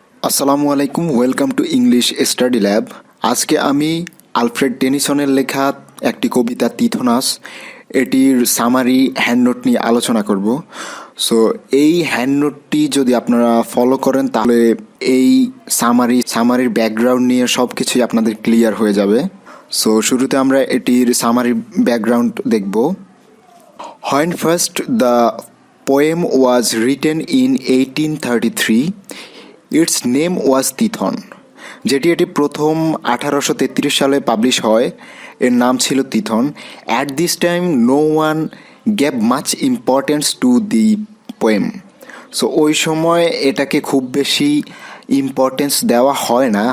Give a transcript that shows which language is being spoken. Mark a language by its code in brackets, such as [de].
[bn] আসসালামু আলাইকুম, welcome to English study lab. আজকে আমি আলফ্রেড টেনিসনের লেখা একটি কবিতা তিথোনাস এটির সামারি হ্যান্ডনোট নিয়ে আলোচনা করব। সো এই হ্যান্ডনোটটি যদি আপনারা ফলো করেন তাহলে এই সামারির ব্যাকগ্রাউন্ড নিয়ে সব কিছুই আপনাদের ক্লিয়ার হয়ে যাবে। সো শুরুতে আমরা এটির সামারি ব্যাকগ্রাউন্ড দেখব। [en] When first the poem was written in 1833, its name was Tithon. [bn] এটি প্রথম 1833 সালে পাবলিশ হয়, এর নাম ছিল তিথন। [en] At this time no one gave much importance to the poem. [bn] So ওই সময় এটাকে খুব বেশি ইম্পর্টেন্স দেওয়া হয় না।